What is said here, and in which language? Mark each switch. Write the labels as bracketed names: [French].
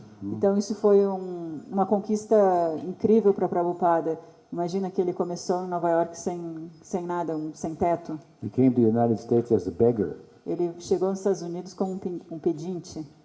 [Portuguese] Então, isso foi uma conquista incrível para Prabhupada. Imagina que ele começou em Nova York sem nada, sem teto. [English] He came to the United States as a beggar. [Portuguese] Ele chegou nos Estados Unidos como um pedinte.